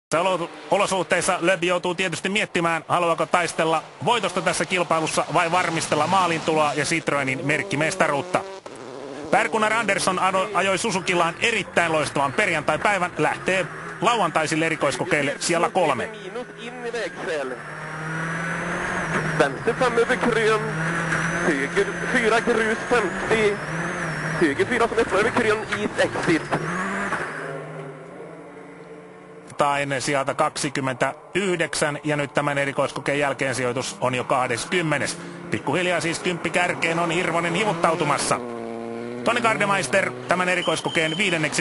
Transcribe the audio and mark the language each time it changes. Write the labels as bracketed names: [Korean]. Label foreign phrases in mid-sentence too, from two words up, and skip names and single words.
[Finnish] Olosuhteissa Loeb joutuu tietysti miettimään, haluaako taistella voitosta tässä kilpailussa vai varmistella maalintuloa ja Citroenin merkkimestaruutta. Per-Gunnar Andersson ajoi Suzukillaan erittäin loistavan perjantaipäivän, lähtee lauantaisille erikoiskokeille siellä 3. [Swedish] Vänster fram över krön, höger 4 grus 50, höger 4 som öppnar över krön, [English] east exit. [Finnish] Sieltä 29 ja nyt tämän erikoiskokeen jälkeen sijoitus on jo 20. Pikkuhiljaa siis 10 kärkeen on Hirvonen hivuttautumassa. Toni Gardemeister tämän erikoiskokeen 5.